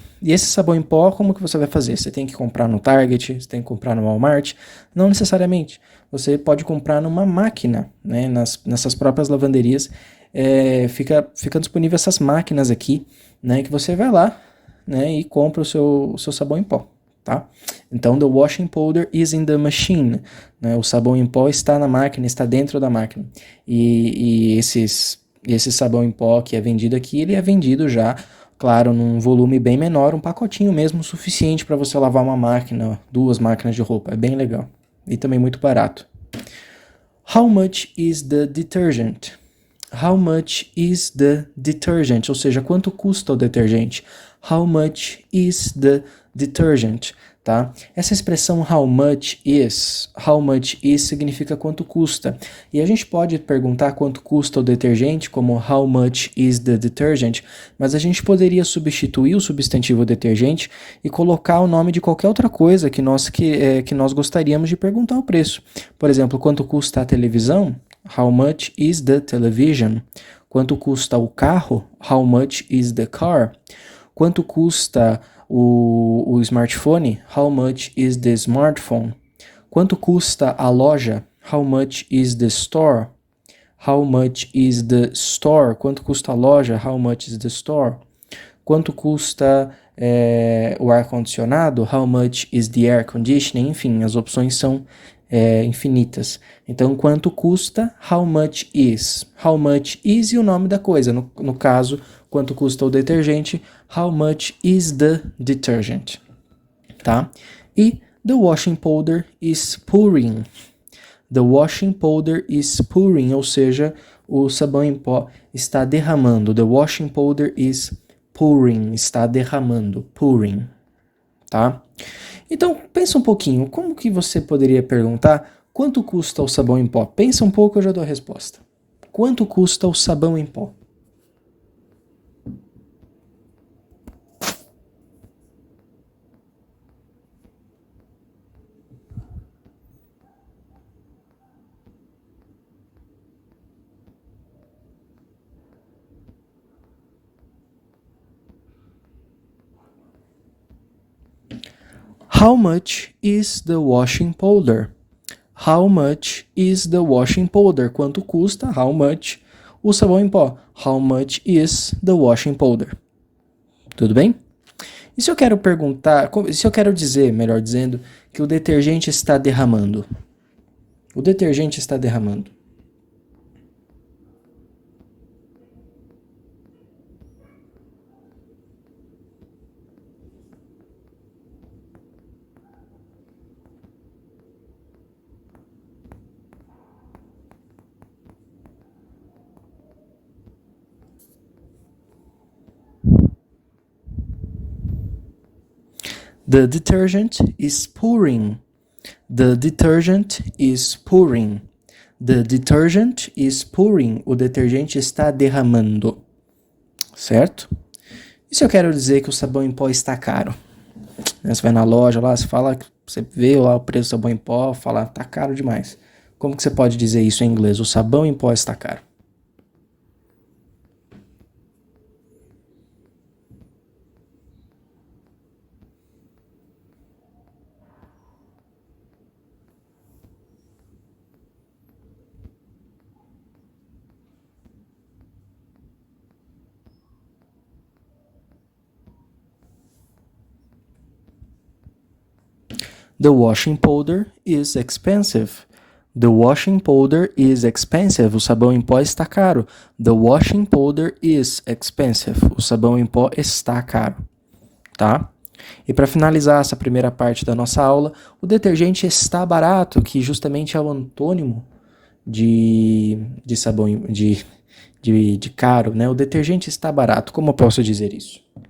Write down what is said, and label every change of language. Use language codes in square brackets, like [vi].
[pt] E esse sabão em pó, como que você vai fazer? Você tem que comprar no Target, você tem que comprar no Walmart? Não necessariamente. Você pode comprar numa máquina, né? Nessas próprias lavanderias, fica disponível essas máquinas aqui, né? Que você vai lá, né? E compra o seu sabão em pó. Tá? Então, [en] the washing powder is in the machine. [pt] Né? O sabão em pó está na máquina, está dentro da máquina. E esse sabão em pó que é vendido aqui, ele é vendido já, claro, num volume bem menor, um pacotinho mesmo suficiente para você lavar uma máquina, 2 máquinas de roupa. É bem legal. E também muito barato. [en] How much is the detergent? How much is the detergent? [pt] Ou seja, quanto custa o detergente? [en] How much is the detergent? [pt] Tá? Essa expressão [en] how much is [pt] significa quanto custa. E a gente pode perguntar quanto custa o detergente, como [en] how much is the detergent, [pt] mas a gente poderia substituir o substantivo detergente e colocar o nome de qualquer outra coisa que nós gostaríamos de perguntar o preço. Por exemplo, quanto custa a televisão? [en] How much is the television? [pt] Quanto custa o carro? [en] How much is the car? [pt] Quanto custa o smartphone? [en] How much is the smartphone? [pt] Quanto custa a loja? [en] How much is the store? How much is the store? [pt] Quanto custa a loja? [en] How much is the store? [pt] Quanto custa o ar-condicionado? [en] How much is the air conditioning? [pt] Enfim, as opções são infinitas. Então, quanto custa? [en] How much is? How much is [pt] e o nome da coisa. No caso, quanto custa o detergente? [en] How much is the detergent? [pt] Tá? [en] E the washing powder is pouring. The washing powder is pouring, [pt] ou seja, o sabão em pó está derramando. [en] The washing powder is pouring, [pt] está derramando, [en] pouring, tá? [pt] Então, pensa um pouquinho, como que você poderia perguntar quanto custa o sabão em pó? Pensa um pouco, eu já dou a resposta. Quanto custa o sabão em pó? [en] How much is the washing powder? How much is the washing powder? [pt] Quanto custa? [en] How much? [pt] O sabão em pó. [en] How much is the washing powder? [pt] Tudo bem? E se eu quero perguntar, se eu quero dizer, melhor dizendo, que o detergente está derramando? O detergente está derramando. [en] The detergent is pouring. The detergent is pouring. The detergent is pouring. [pt] O detergente está derramando. Certo? E se eu quero dizer que o sabão em pó está caro? Você vai na loja lá, você vê lá o preço do sabão em pó, fala, tá caro demais. Como que você pode dizer isso em inglês? O sabão em pó está caro. [en] The washing powder is expensive. The washing powder is expensive. [pt] O sabão em pó está caro. [en] The washing powder is expensive. [pt] O sabão em pó está caro. Tá? E para finalizar essa primeira parte da nossa aula, o detergente está barato, que justamente é o antônimo de sabão de caro, né? O detergente está barato. Como eu posso dizer isso?